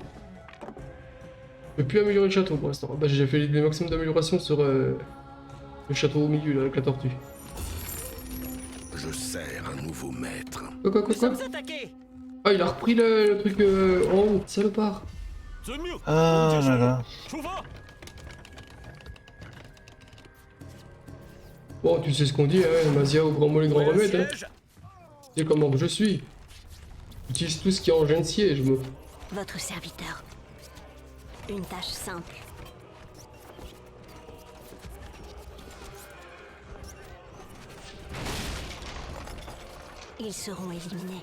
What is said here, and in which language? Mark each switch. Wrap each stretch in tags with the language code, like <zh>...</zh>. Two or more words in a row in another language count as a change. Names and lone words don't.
<fr>Je peux plus améliorer le château pour l'instant. Bah, j'ai fait le maximum d'amélioration sur le château au milieu là, avec la tortue. Je sers un nouveau maître. Quoi Nous sommes attaqués. Ah, il a repris le truc en haut, salopard.</fr> <zh>遵命， Ah 弓箭</zh> <fr>là</fr> <zh>手</zh> <fr>là.</fr> <zh>出发。</zh> <fr>Bon, tu sais ce qu'on dit, hein, Mazia au grand mot les grands Où est le remèdes. Hein. siège? Tu sais comment je suis. J'utilise tout ce qui est engin de siège, moi. Votre serviteur. Une tâche simple. Ils seront éliminés.</fr>